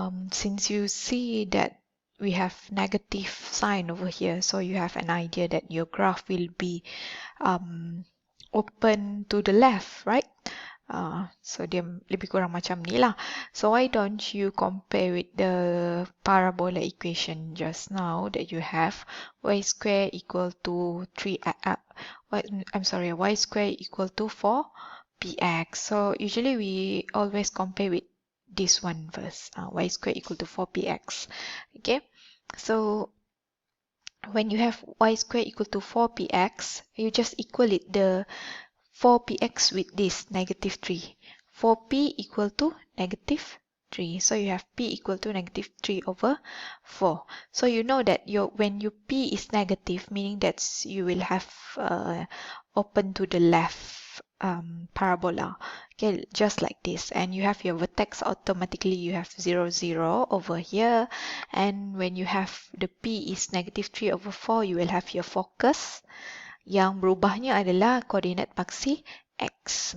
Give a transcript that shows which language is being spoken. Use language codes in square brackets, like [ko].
[en] Since you see that we have negative sign over here, so you have an idea that your graph will be open to the left, right? [ms] So dia lebih kurang macam ni lah. [en] So why don't you compare with the parabola equation just now that you have y square equal to y square equal to 4px. So usually we always compare with this one first, y square equal to 4px. Okay, so when you have y square equal to 4px, you just equal it the 4px with this negative 3. 4p equal to negative 3. So you have p equal to negative 3 over 4. So you know that when your p is negative, meaning that you will have open to the left parabola. Okay, just like this. And you have your vertex, automatically you have 0, 0 over here. And when you have the p is negative 3 over 4, you will have your focus. [ms] Yang berubahnya adalah koordinat paksi X.